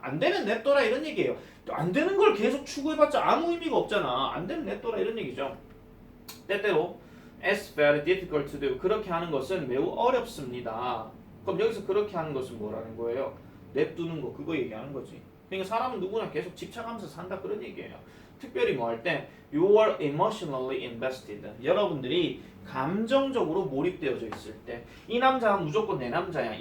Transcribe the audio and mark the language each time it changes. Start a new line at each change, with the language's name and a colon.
Korean: 안 되면 냅둬라 이런 얘기예요. 안 되는 걸 계속 추구해봤자 아무 의미가 없잖아. 안 되면 냅둬라 이런 얘기죠. 때때로
English: it's very difficult to do.
Korean: 그렇게 하는 것은 매우 어렵습니다. 그럼 여기서 그렇게 하는 것은 뭐라는 거예요? 냅두는 거 그거 얘기하는 거지. 그러니까 사람은 누구나 계속 집착하면서 산다 그런 얘기예요. 특별히 뭐 할 때
English: you are emotionally invested.
Korean: 여러분들이 감정적으로 몰입되어져 있을 때 이 남자가 무조건 내 남자야.